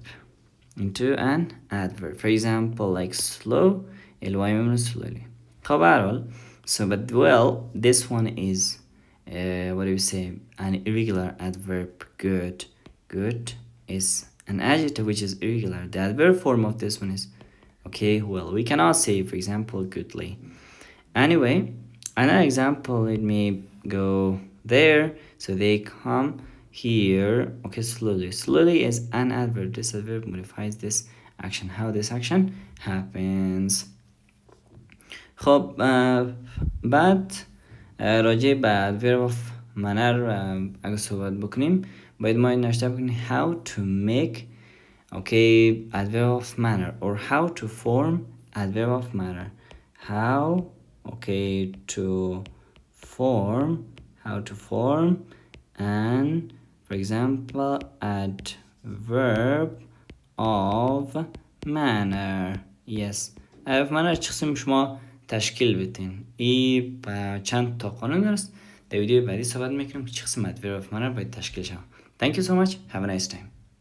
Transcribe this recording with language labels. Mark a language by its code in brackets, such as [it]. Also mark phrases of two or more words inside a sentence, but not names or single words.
[en] Into an adverb. For example, like slow, ly means slowly. [fa] خب هرحال. [en] So, but well, this one is, what do you say, an irregular adverb. Good. Good is an adjective which is irregular. The adverb form of this one is, okay, well, we cannot say, for example, goodly. Anyway, another example, let me go there. So they come here. Okay, slowly. Slowly is an adverb. This adverb modifies this action. How this action happens. [fa] خب بعد راجع به [en] adverb of manner [fa] اگه صحبت بکنیم باید ما این نوشته بکنیم [en] how to make okay adverb of manner or how to form adverb of manner. How okay to form and for example adverb of manner. [fa] Yes, [en] adverb of manner [fa] چه قسم شما تشکیل بدین. این چند تا قانون است. در ویدیو بعدی صحبت میکنم که چه قسم [en] adverb of manner [fa] باید تشکیل شود. [en] Thank you so much. Have a nice time.